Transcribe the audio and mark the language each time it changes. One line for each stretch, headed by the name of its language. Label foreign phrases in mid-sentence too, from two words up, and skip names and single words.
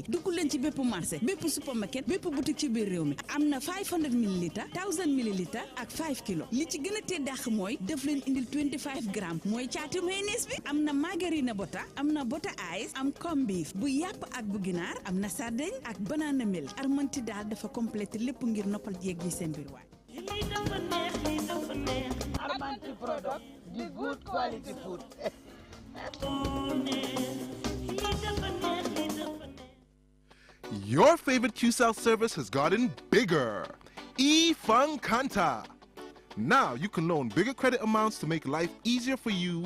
Wolof: duggu len ci bepp marché bepp supermarket bepp boutique ci biir rew mi amna 500 ml 1000 ml ak 5 kg li ci gëna té dakh moy def len indil 25 gram moy ciati mayonnaise bi amna margarine bota amna bota ice am
English: corned beef
Wolof: bu yap ak bu ginar amna sardine ak
English: banana milk
Wolof: armanti dal dafa compléter lepp ngir noppal jéeg yi seen bir waay armanti
English: product the good quality food Your favorite QCell service has gotten bigger. Kanta. Now you can loan bigger credit amounts to make life easier for you.